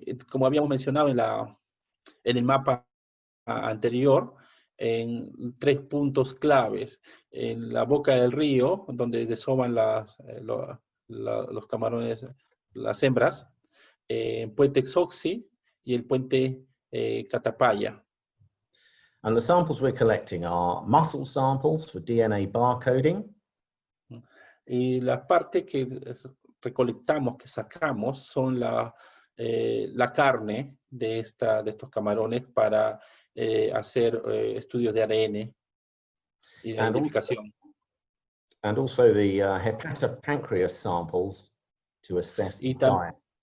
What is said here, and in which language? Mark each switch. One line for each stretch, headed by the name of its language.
Spanish: Como habíamos mencionado en el mapa anterior, en 3 puntos claves. En la boca del río, donde desovan los camarones, las hembras, en Puente Xoxi y el Puente Catapaya.
English: And the samples we're collecting are muscle samples for DNA barcoding.
Spanish: Y la parte que recolectamos, que sacamos, son la carne de estos camarones para hacer estudios de ADN y la identificación.
English: And also the hepatopancreas samples to assess the diet.